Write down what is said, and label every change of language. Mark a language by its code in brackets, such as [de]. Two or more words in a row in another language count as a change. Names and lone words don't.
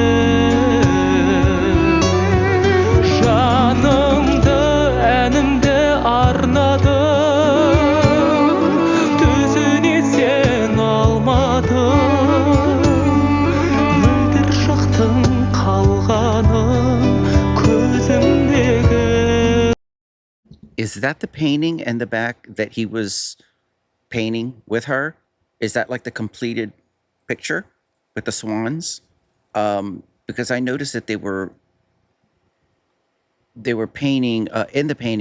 [kk] Жанымды әнімді арнадым. Төзіне сен алмадың. Мөлдір шақтың қалғанын көзімдегі. [en] Is that the painting in the back that he was painting with her? Is that like the completed picture with the swans? Because I noticed that they were painting in the painting.